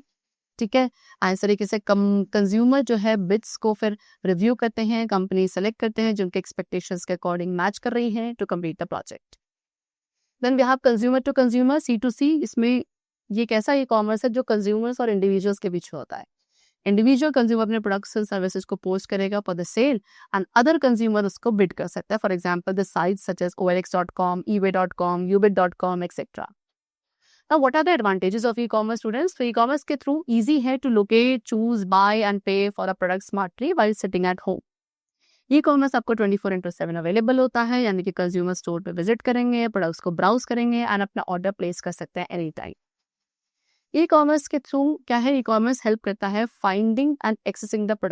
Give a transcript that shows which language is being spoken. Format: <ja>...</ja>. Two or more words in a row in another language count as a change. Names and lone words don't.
<hi>ठीक है, इस तरीके से कंज्यूमर जो है बिड्स को फिर रिव्यू करते हैं, कंपनी सेलेक्ट करते हैं जो उनके एक्सपेक्टेशंस के अकॉर्डिंग मैच कर रही है</hi> <en>to complete the project. Then we have consumer to consumer C2C.</en> <hi>इसमें ये एक ऐसा ई कॉमर्स है जो कंज्यूमर्स और इंडिविजुअल्स के बीच होता है. इंडिविजुअल कंज्यूमर अपने</hi> <en>products and services</en> <hi>को पोस्ट करेगा</hi> <en>for the sale and other consumer</en> <hi>उसको बिड कर सकता है.</hi> <en>For example, the sites such as OLX.com, eBay.com, ubid.com etcetera. Now what are the advantages of e-commerce students? तो e-commerce के through easy है to locate, choose, buy and pay for a product smartly while sitting at home.</en> <hi>ई कॉमर्स आपको 24/7 अवेलेबल होता है, यानी कि कंज्यूमर स्टोर पे विजिट करेंगे, प्रोडक्ट्स को ब्राउज करेंगे एंड अपना</hi> <en>order place</en> <hi>कर सकते हैं</hi> <en>any time.</en> <hi>ई कॉमर्स के थ्रू क्या है, ई कॉमर्स हेल्प करता है</hi> <en>finding and accessing the products.</en>